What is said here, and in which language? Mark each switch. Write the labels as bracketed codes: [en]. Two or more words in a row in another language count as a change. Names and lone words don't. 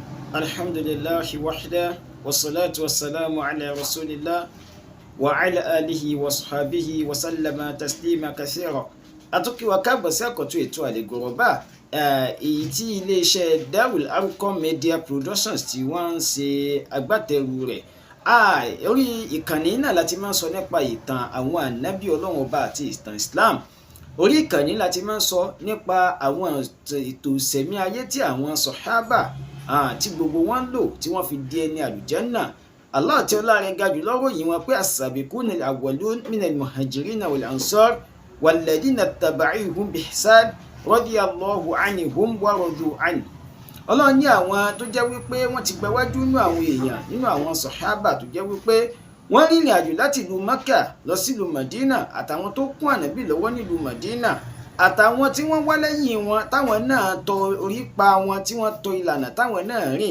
[ar] الحمد لله وحده والصلاة والسلام على رسول الله وعلى آله وصحبه وسلم تسليما كثيرا. [yo] Àtúnkí wa káàbọ̀ sí àkọ́tún ètò Al-Ghuraba èyí tí iléeṣẹ́ UL-ARQAM Media Productions tí wọ́n ń ṣe agbátẹrù rẹ̀. Orí ìkànnì náà láti máa ń sọ nípa ìtàn àwọn ànábì Ọlọ́run Ọba àti ìtàn Islam. Orí ìkànnì láti máa ń sọ nípa àwọn ètò ìṣẹ̀mí ayé tí àwọn sàhábà tí gbogbo wọn lò tí wọ́n fi di ẹni àlùjánnà. Allah tí ọlá rẹ̀ ga jù lọ́rọ̀ yìí wọn pé [ar] السابقون الأولون من المهاجرين والأنصار والذين اتبعوهم بإحسان رضي الله عنهم ورضوا عنه. [yo] Ọlọ́run ní àwọn tó jẹ́ wípé wọ́n ti gbáwájú nínú àwọn èèyàn nínú àwọn sàhábà tó jẹ́ wípé wọ́n rìnrìn àjò láti ìlú Mákà lọ sí ìlú Mádínà àtàwọn tó kún ànábì lọ́wọ́ nílùú Mádínà àtàwọn tí wọ́n wá lẹ́yìn wọn táwọn náà tọ orí pa wọn tí wọ́n tọ ìlànà táwọn náà rìn.